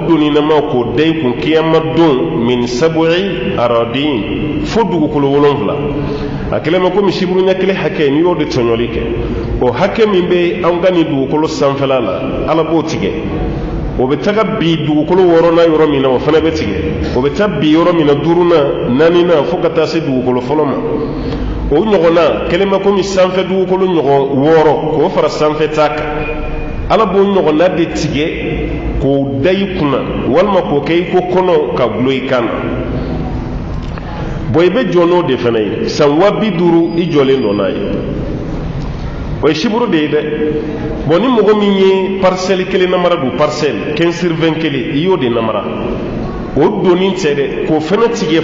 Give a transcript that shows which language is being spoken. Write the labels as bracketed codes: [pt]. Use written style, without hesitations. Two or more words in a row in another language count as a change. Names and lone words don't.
[bm] doninama k'o da i kun kiyama don min sab'i aradin fo dugukolo 7 a kɛlen ma komi shiburu ɲɛ kelen hakɛ n'i y'o de tɔɲɔli kɛ o hakɛ min bɛ an ka nin dugukolo sanfɛla la ala b'o tigɛ o bɛ taga bi dugukolo 6nan yɔrɔ min na o fana bɛ tigɛ o bɛ taa bi yɔrɔ min na 5nan 4nan fo ka taa se dugukolo fɔlɔ ma o ɲɔgɔnna kɛlen ma komi sanfɛ dugukolo ɲɔgɔn 6 k'o fara sanfɛ ta kan ala b'o ɲɔgɔnna de tigɛ k'o da i kunna walima k'o kɛ i ko kɔnɔ ka gulo i kan na bon i bɛ jɔ n'o de fana ye san 50 i jɔlen dɔ n'a ye o ye shiburu de ye dɛ bon ni mɔgɔ min ye parcelle kelen namara don parcelle 15/20 kelen i y'o de namara o doni tɛ dɛ k'o fana tigɛ